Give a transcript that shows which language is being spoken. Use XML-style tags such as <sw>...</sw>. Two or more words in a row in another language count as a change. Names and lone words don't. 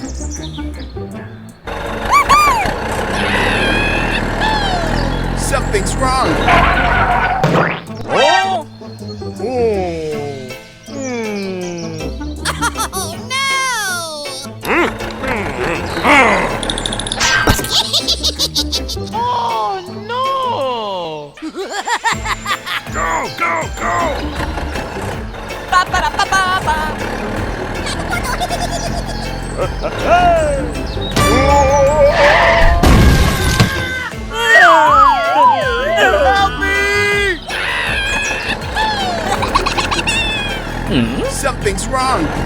<en>Something's wrong. Oh! Oh no! Oh no! Go, go, go! Ba ba ba ba ba. Help me! Something's wrong.</en>